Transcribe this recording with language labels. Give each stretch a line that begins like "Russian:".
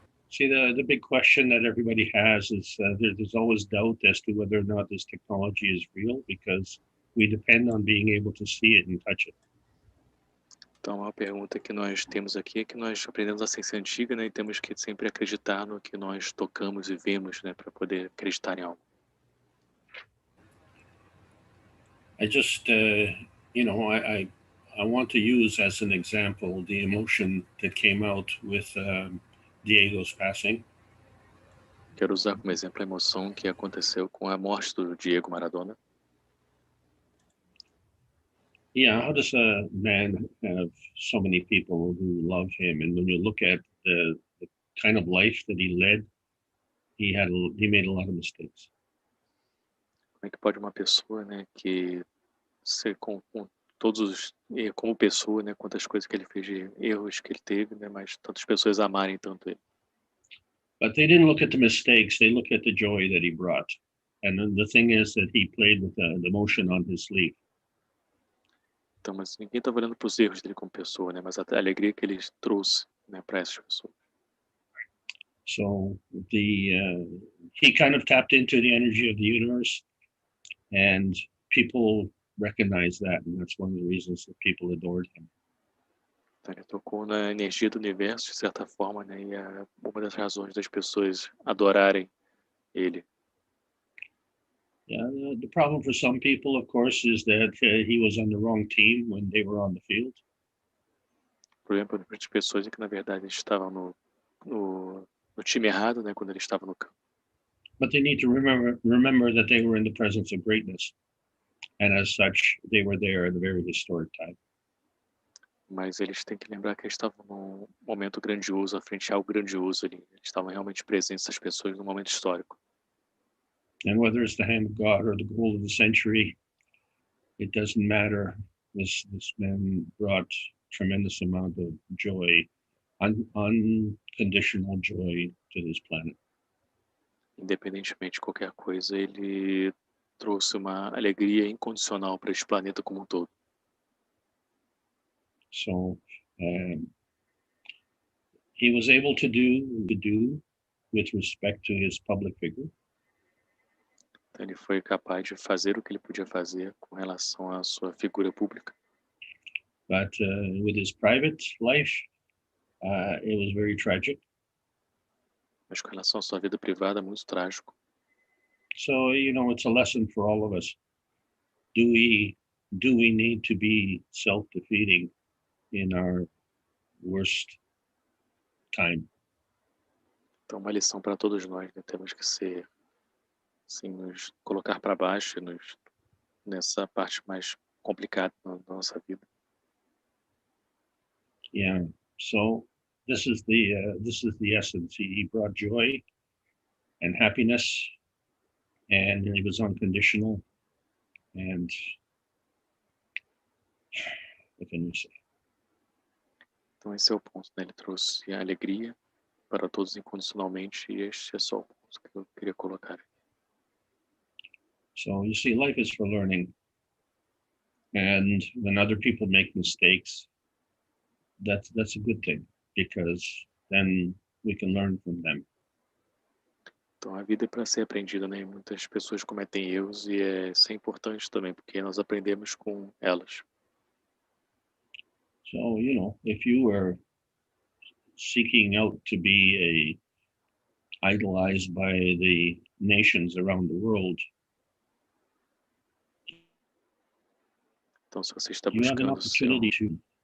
English: See, the big question that everybody has is there's always doubt as to whether or not this technology is real, because we depend on being able to see it and touch it.
Portuguese: Então a pergunta que nós temos aqui é que nós aprendemos a ciência antiga, né? E temos que sempre acreditar no que nós tocamos e vemos, né? Para poder acreditar em algo.
English: I just, you know, I want to use as an example the emotion that came out with Diego's passing.
Portuguese: Quero usar como exemplo a emoção que aconteceu com a morte do Diego Maradona.
English: Yeah, how does a man have so many people who love him? And when you look at the kind of life that he led, he made a lot of mistakes.
Portuguese: Como é que pode uma pessoa, né, que ser com todos os como pessoa, né, quantas coisas que ele fez de erros que ele teve, né, mas tantas pessoas amarem tanto ele.
English: But they didn't look at the mistakes; they looked at the joy that he brought. And then the thing is that he played with the emotion on his sleeve.
Portuguese: Então, mas ninguém estava olhando para os erros dele como pessoa, né, mas a alegria que ele trouxe, né, para essas pessoas.
English: So he kind of tapped into the energy of the universe, and people recognized that, and that's one of the reasons that people adored him.
Portuguese: Então, ele tocou na energia do universo, de certa forma, né, e é uma das razões das pessoas adorarem ele.
English: Yeah, the problem for some people, of course, is that he was on the wrong team when they were on the field.
Portuguese: O problema para muitas pessoas é que, na verdade, eles estavam no time errado, né, quando ele estava no campo.
English: But they need to remember that they were in the presence of greatness, and as such, they were there at a very historic time.
Portuguese: Mas eles têm que lembrar que eles estavam num momento grandioso, à frente de algo grandioso ali. Eles estavam realmente presentes, essas pessoas, num momento histórico.
English: And whether it's the hand of God or the goal of the century, it doesn't matter. This man brought tremendous amount of joy, unconditional joy to this planet.
Portuguese: Independentemente de qualquer coisa, ele trouxe uma alegria incondicional para este planeta como um todo.
English: So he was able to do with respect to his public figure.
Portuguese: Então, ele foi capaz de fazer o que ele podia fazer com relação à sua figura pública.
English: But with his private life, it was very tragic.
Portuguese: Mas com relação à sua vida privada, muito trágico.
English: So, you know, it's a lesson for all of us. Do we need to be self-defeating in our worst time?
Portuguese: Então, uma lição para todos nós, né? Temos que ser, assim, nos colocar para baixo nessa parte mais complicada da nossa vida.
English: Yeah. So this is the essence. He brought joy and happiness, and he was unconditional. And what can you say?
Portuguese: Então esse é o ponto, né? Ele trouxe a alegria para todos incondicionalmente, e este é só o ponto que eu queria colocar.
English: So you see, life is for learning, and when other people make mistakes, that's a good thing, because then we can learn from them.
Portuguese: Então a vida é para ser aprendida, né? Muitas pessoas cometem erros e isso é importante também, porque nós aprendemos com elas.
English: So, you know, if you were seeking out to be idolized by the nations around the world,
Portuguese: Então se você está
English: you have an
Portuguese: buscando ser
English: opportunity to